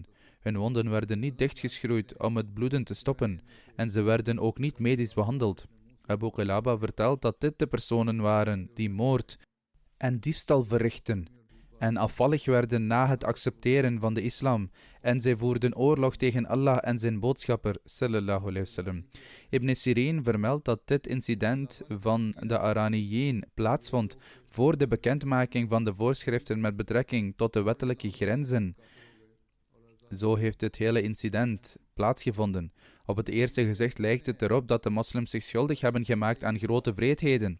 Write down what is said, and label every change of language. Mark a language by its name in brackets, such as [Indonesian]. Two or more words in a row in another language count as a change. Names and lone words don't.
[Dutch] Hun wonden werden niet dichtgeschroeid om het bloeden te stoppen en ze werden ook niet medisch behandeld. Abu Qilaba vertelt dat dit de personen waren die moord en diefstal verrichten en afvallig werden na het accepteren van de islam en zij voerden oorlog tegen Allah en zijn boodschapper [Arabic] صلى الله عليه وسلم. [Dutch] Ibn Sirin vermeldt dat dit incident van de Araniyin plaatsvond voor de bekendmaking van de voorschriften met betrekking tot de wettelijke grenzen. Zo heeft het hele incident plaatsgevonden. Op het eerste gezicht lijkt het erop dat de moslims zich schuldig hebben gemaakt aan grote wreedheden.